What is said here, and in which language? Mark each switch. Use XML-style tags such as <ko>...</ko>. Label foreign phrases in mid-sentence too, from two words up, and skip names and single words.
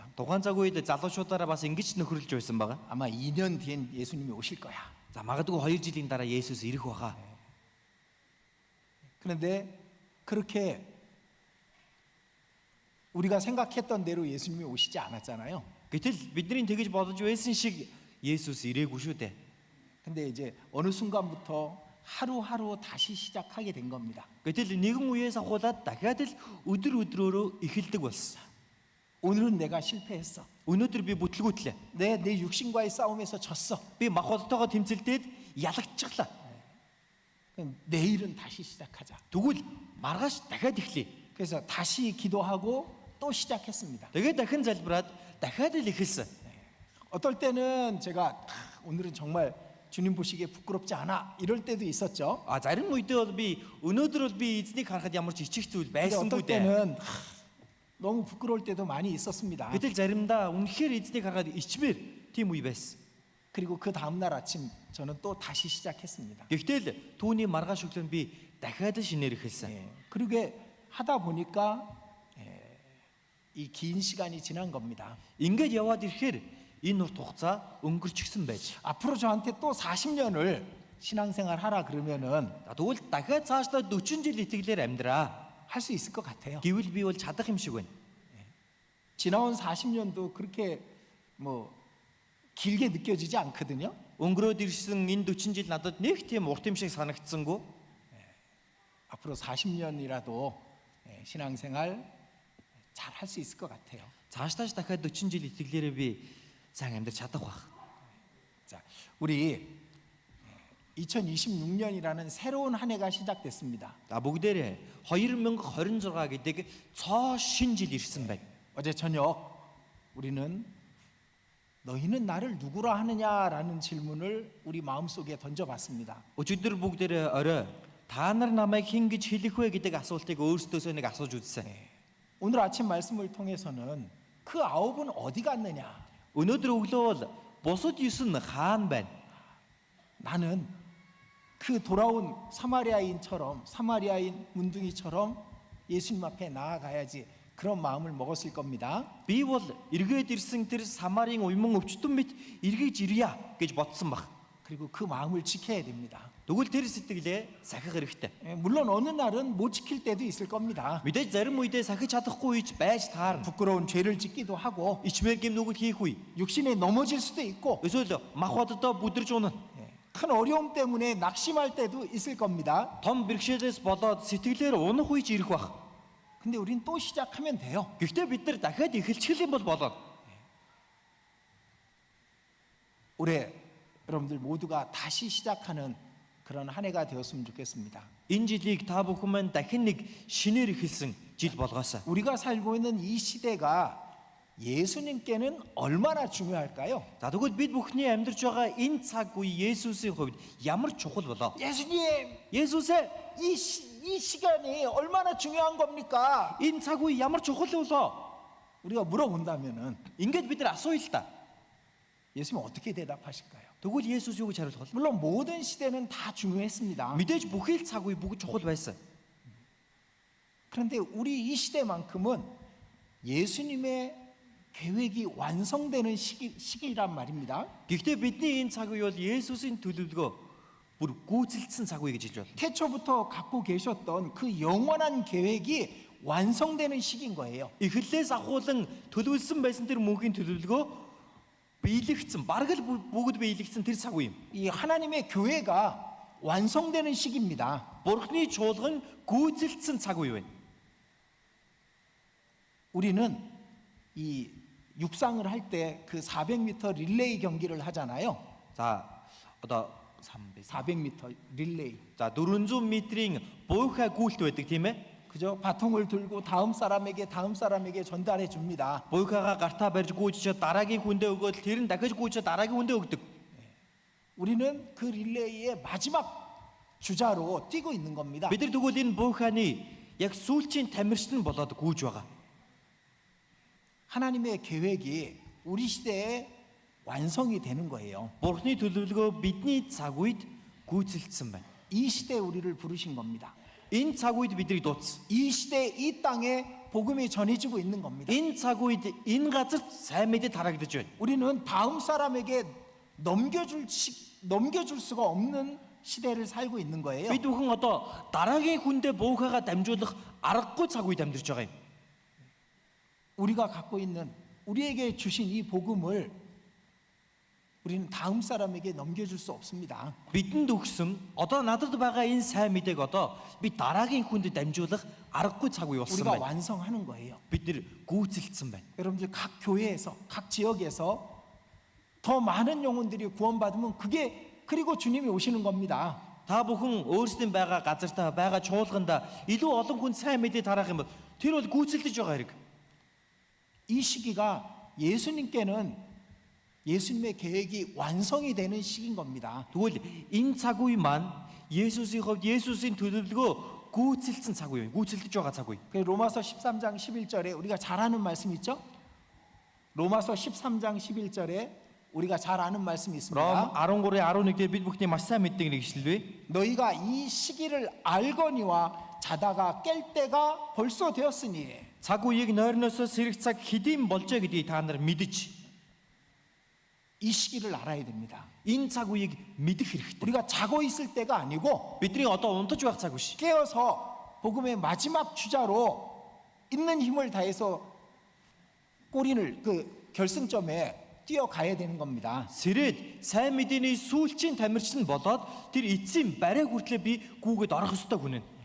<mn>Тухайн цаг үед залуучуудаараа бас ингэж нөхөрлөж байсан байгаа.</mn> <ko>아마 2년 뒤엔 예수님이 오실 거야.</ko> <mn>За магадгүй 2 жилийн дараа Есүс ирэх байхаа.</mn> <ko>그런데 그렇게 우리가 생각했던 대로 예수님이 오시지 않았잖아요.</ko> <mn>Гэтэл бидний тэгж бодож байсан шиг Есүс ирээгүй шүү дээ.</mn> <ko>근데 이제 어느 순간부터 하루하루 다시 시작하게 된 겁니다.</ko> <mn>Гэтэл нэгэн үеэс ахуулаад дахиад л өдөр өдрөөрөө эхэлдэг болсон.</mn> <ko>오늘은 내가 실패했어.</ko> <mn>Өнөөдөр би бүтлгүүтлээ.</mn> <ko>내 육신과의 싸움에서 졌어.</ko> <mn>Би мах болтойгоо тэмцэлдээд ялагдчихлаа.</mn> <ko>그럼 내일은 다시 시작하자.</ko> <mn>Тэгвэл маргааш дахиад эхлэе.</mn> <ko>그래서 다시 기도하고 또 시작했습니다.</ko> <mn>Тэгээд дахин залбираад дахиад л эхэлсэн.</mn> <ko>어떨 때는 제가 오늘은 정말 주님 보시기에 부끄럽지 않아 이럴 때도 있었죠.</ko> <mn>Зарим үедээ бол би өнөөдөр бол би эзнийг харахад ямар ч ичих зүйл</mn> <ko>근데</ko> <mn>байсангүй</mn> <ko>어떨</ko> <mn>дээ.</mn> <ko>때는 너무 부끄러울 때도 많이 있었습니다.</ko> <mn>Гэтэл заримдаа үнэхээр эзнийг харахад ичмээр тийм үе байсан.</mn> <ko>그리고 그 다음 날 아침 저는 또 다시 시작했습니다.</ko> <mn>Гэхдээ түүний маргааш өглөө би дахиад л шинээр эхэлсэн.</mn> <ko>예, 그러게 하다 보니까 이 긴 시간이 지난 겁니다.</ko> <mn>Ингээд яваад ирэхээр энэ урт хугацаа өнгөрчихсөн байж.</mn> <ko>앞으로 저한테 또 40년을 신앙생활 하라 그러면은</ko> <mn>Тэгвэл дахиад цаашдаа 40 жил итгэлээр амьдраа</mn> <ko>할 수 있을 것 같아요.</ko> <mn>гэвэл би бол чадах юм шиг байна.</mn> <ko>지나온 40년도 그렇게 뭐 길게 느껴지지 않거든요.</ko> <mn>Өнгөрөөд ирсэн энэ 40 жил надад нэг тийм урт юм шиг санагдсангүй.</mn> <ko>앞으로 40년이라도 신앙생활 잘 할 수 있을 것 같아요.</ko> <mn>Цаашдаа дахиад 40 жил итгэлээрээ би сайн амьдрч чадах байх.</mn> <ko>자, 우리 2026년이라는 새로운 한 해가 시작됐습니다.</ko> <mn>Бүгдээрээ 2026 гэдэг цоо шин жил ирсэн байна.</mn> <ko>어제 저녁 우리는 너희는 나를 누구라 하느냐라는 질문을 우리 마음속에 던져봤습니다.</ko> <mn>Өчигдөр бүгдээрээ орой та нар намайг хэн гэж хэлэх вэ гэдэг асуултыг өөрсдөөсөө нэг асууж үзсэн.</mn> <ko>오늘 아침 말씀을 통해서는 그 9은 어디 갔느냐?</ko> <mn>Өнөөдөр өглөө бол бусад 9 нь хаана байна?</mn> <ko>나는 그 돌아온 사마리아인처럼 사마리아인 문둥이처럼 예수님 앞에 나아가야지 그런 마음을 먹었을 겁니다.</ko> <mn>Би бол эргээд ирсэн тэр Самарын уйман өвчтөн мэт эргэж ирья гэж бодсон баг.</mn> <ko>그리고 그 마음을 지켜야 됩니다.</ko> <mn>Тэгвэл тэр сэтгэлээ сахих хэрэгтэй.</mn> <ko>물론 어느 날은 못 지킬 때도 있을 겁니다.</ko> <mn>Мэдээж зарим үедээ сахиж чадахгүй үеч байж таарна.</mn> <ko>부끄러운 죄를 짓기도 하고</ko> <mn>Ичмээр гэм нүгэл хийх үе.</mn> <ko>육신에 넘어질 수도 있고</ko> <mn>Эсвэл мах боддоо бүдэрж унана.</mn> <ko>큰 어려움 때문에 낙심할 때도 있을 겁니다.</ko> <mn>Том бэрхшээлээс болоод сэтгэлээр унах үеч ирэх баг.</mn> <ko>근데 우린 또 시작하면 돼요.</ko> <mn>Гэхдээ бид нар дахиад эхэлчих юм бол болоо.</mn> <ko>올해 여러분들 모두가 다시 시작하는 그런 한 해가 되었으면 좋겠습니다.</ko> <mn>Энэ жилийг та бүхэн маань дахин нэг шинээр эхэлсэн жил болгоосаа.</mn> <ko>우리가 살고 있는 이 시대가 예수님께는 얼마나 중요할까요?</ko> <mn>За тэгвэл бид бүхний амьдарч байгаа энэ цаг үе Есүсийн хувьд ямар чухал болоо?</mn> <ko>예수님,</ko> <mn>Есүсээ</mn> <ko>이 시간이 얼마나 중요한 겁니까?</ko> <mn>энэ цаг үе ямар чухал болоо?</mn> <ko>우리가 물어본다면은</ko> <mn>Ингээд бид нар асууя л та.</mn> <ko>예수님 어떻게 대답하실까요?</ko> <mn>Тэгвэл Есүс юу гэж хариулах вэ?</mn> <ko>물론 모든 시대는 다 중요했습니다.</ko> <mn>Мэдээж бүхий л цаг үе бүгд чухал байсан.</mn> <ko>그런데 우리 이 시대만큼은 예수님의 계획이 완성되는 시기란 말입니다.</ko> <mn>Гэхдээ бидний энэ цаг үе бол Есүсийн төлөвлөгөө бүр гүйцэлдсэн цаг үе гэж хэлж байна.</mn> <ko>태초부터 갖고 계셨던 그 영원한 계획이 완성되는 시기인 거예요.</ko> <mn>Эхлэлээс ахуулан төлөвлөсөн байсан тэр мөнхийн төлөвлөгөө биелэгдсэн, бараг л бүгд биелэгдсэн тэр цаг үе юм.</mn> <ko>이 하나님의 교회가 완성되는 시기입니다.</ko> <mn>Бурхны чуулган гүйцэлдсэн цаг үе байна.</mn> <ko>우리는 이 육상을 할 때 그 400m 릴레이 경기를 하잖아요.</ko> <mn>За одоо</mn> <ko>400m 릴레이.</ko> <mn>За 400 метрийн буйхаа гүйлт байдаг тийм ээ.</mn> <ko>그죠? 바통을 들고 다음 사람에게 전달해 줍니다.</ko> <mn>Буйхаагаа гартаа барьж гүйжиж дараагийн хүндээ өгөөд тэр нь дахиж гүйжиж дараагийн хүндээ өгдөг.</mn> <ko>우리는 그 릴레이의 마지막 주자로 뛰고 있는 겁니다.</ko> <mn>Бид нар тэгвэл энэ буйхааны яг сүүлчийн тамирчин болоод гүйж байгаа.</mn> <ko>하나님의 계획이 우리 시대에 완성이 되는 거예요.</ko> <mn>Бурхны төлөвлөгөө бидний цаг үед гүйцэлдсэн байна.</mn> <ko>이 시대에 우리를 부르신 겁니다.</ko> <mn>Энэ цаг үед бидрийг дуудсан.</mn> <ko>이 시대 이 땅에 복음이 전해지고 있는 겁니다.</ko> <mn>Энэ цаг үед энэ газарт сайн мэдээ тарагдаж байна.</mn> <ko>우리는 다음 사람에게 넘겨줄 수가 없는 시대를 살고 있는 거예요.</ko> <mn>Бид бүхэн одоо дараагийн хүндээ буйхаагаа дамжуулах аргагүй цаг үед амьдарч байгаа юм.</mn> <ko>우리가 갖고 있는 우리에게 주신 이 복음을 우리는 다음 사람에게 넘겨줄 수 없습니다.</ko> <mn>Бидэнд өгсөн одоо надад байгаа энэ сайн мэдээг одоо би дараагийн хүнд дамжуулах аргагүй цаг үе болсон</mn> <ko>우리가</ko> <mn>байна.</mn> <ko>완성하는 거예요.</ko> <mn>Бид нэр гүйцэлдсэн байна.</mn> <ko>여러분들 각 교회에서 각 지역에서 더 많은 영혼들이 구원받으면 그게 그리고 주님이 오시는 겁니다.</ko> <mn>Та бүхэн өөрсдийн байгаа газартаа байгаа чуулганда илүү олон хүн сайн мэдээ тараах юм бол тэр бол гүйцэлдэж байгаа хэрэг.</mn> <ko>이 시기가 예수님께는 예수님의 계획이 완성이 되는 시기인 겁니다.</ko> <mn>Тэгвэл энэ цаг үе маань Есүсийн хувьд Есүсийн төлөвлөгөө гүйцэлдсэн цаг үе, гүйцэлдэж байгаа цаг үе.</mn> <ko>그 로마서 13장 11절에 우리가 잘 아는 말씀 있죠? 로마서 13장 11절에 우리가 잘 아는 말씀이</ko> <mn>Ром</mn> <ko>있습니다.</ko> <mn>13-의 11-д бид бүхний маш сайн мэддэг нэг ишлэл бай.</mn> <ko>너희가 이 시기를 알거니와 자다가 깰 때가 벌써 되었으니</ko> <mn>Цаг үеийг нойрноосоо сэрэх цаг хэдийн болжээ гэдгийг та нар мэдэж</mn> <ko>이 시기를 알아야 됩니다.</ko> <mn>энэ цаг үеийг мэдэх хэрэгтэй.</mn> <ko>우리가 자고 있을 때가 아니고</ko> <mn>Бидний одоо унтаж байх цаг биш.</mn> <ko>깨어서 복음의 마지막 주자로 있는 힘을 다해서 꼬리를 그 결승점에 뛰어가야 되는 겁니다.</ko> <mn>Сэрээд сайн мэдээний сүүлчийн тамирчин болоод тэр эцсийн барай хүртлээр би гүүгээд орох ёстой хүн.</mn>